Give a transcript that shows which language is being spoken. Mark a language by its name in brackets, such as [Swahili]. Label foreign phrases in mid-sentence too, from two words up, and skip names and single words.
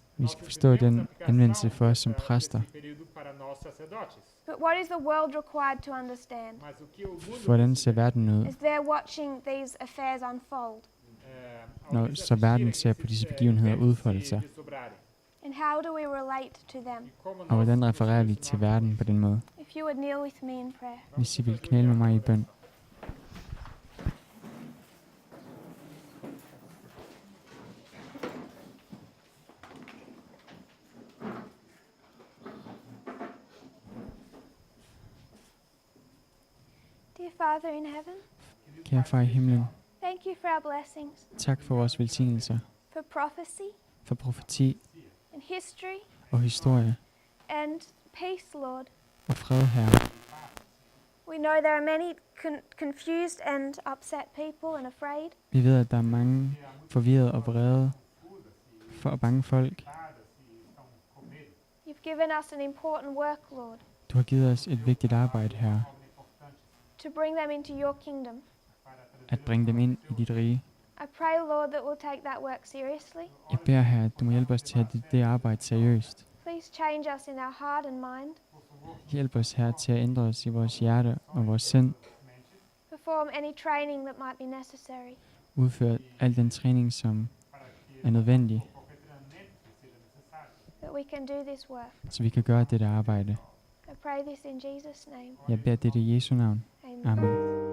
[Danish] Vi skal forstå den anvendelse for os som præster. [English] But what is the world required to understand [Danish] Hvordan ser verden ud, [English] as they're watching these affairs unfold? [Danish] når så verden ser på disse begivenheder udfolde sig? [English] And how do we relate to them? [Danish] Og hvordan refererer vi til verden på den måde? [English] If you would kneel with me in prayer. [Danish] Hvis I vil knæle med mig i bøn. [English] Dear Father in heaven, [Danish] Kære far i himlen, [English] thank you for our blessings, [Danish] tak for vores velsignelser, [English] for prophecy [Danish] for profeti [English] and history [Danish] og historie [English] and peace, Lord. [Danish] og fred, Herre. [English] We know there are many confused and upset people and afraid. [Danish] Vi ved, at der er mange forvirrede og vrede og bange folk. [English] You've given us an important work, Lord. [Danish] Du har givet os et vigtigt arbejde, Herre. [English] to bring them into your kingdom. [Danish] at bringe dem ind i dit rige. [English] I pray, Lord, that we'll take that work seriously. [Danish] Jeg beder her, at du må hjælpe os til at have det arbejde seriøst. [English] Please change us in our heart and mind. [Danish] Hjælp os her til at ændre os i vores hjerte og vores sind. [English] Perform any training that might be necessary. [Danish] Udfør al den træning, som er nødvendig, [English] That we can do this work. [Danish] så vi kan gøre dette arbejde. [English] I pray this in Jesus' name. [Danish] Jeg beder dette i Jesu navn. [English] Amen. [Danish] Amen.